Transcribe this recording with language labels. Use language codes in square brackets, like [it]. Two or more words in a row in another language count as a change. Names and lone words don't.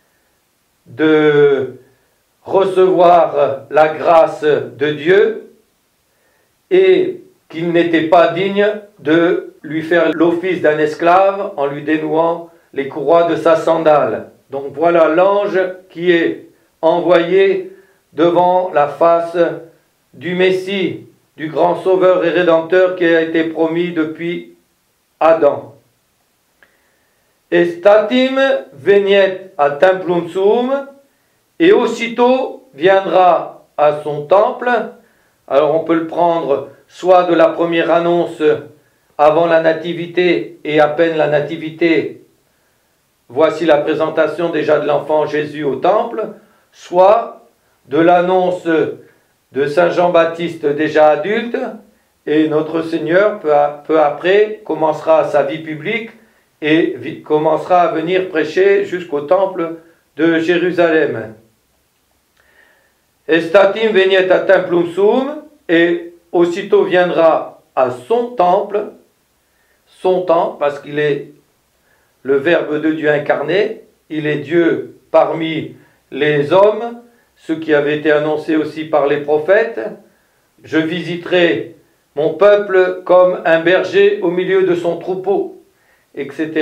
[fr] de recevoir la grâce de Dieu et qu'il n'était pas digne de lui faire l'office d'un esclave en lui dénouant les courroies de sa sandale. Donc voilà l'ange qui est envoyé devant la face du Messie, du grand Sauveur et Rédempteur qui a été promis depuis Adam. [la] Estatim veniet a templum suum, [fr] et aussitôt viendra à son temple. Alors on peut le prendre soit de la première annonce avant la nativité et à peine la nativité, voici la présentation déjà de l'enfant Jésus au temple, soit de l'annonce de Saint Jean-Baptiste déjà adulte, et notre Seigneur peu après commencera sa vie publique et commencera à venir prêcher jusqu'au temple de Jérusalem. [la] Estatim veniet a templum suum, [fr] et aussitôt viendra à son temple parce qu'il est le Verbe de Dieu incarné, il est Dieu parmi les hommes, ce qui avait été annoncé aussi par les prophètes. Je visiterai mon peuple comme un berger au milieu de son troupeau, etc.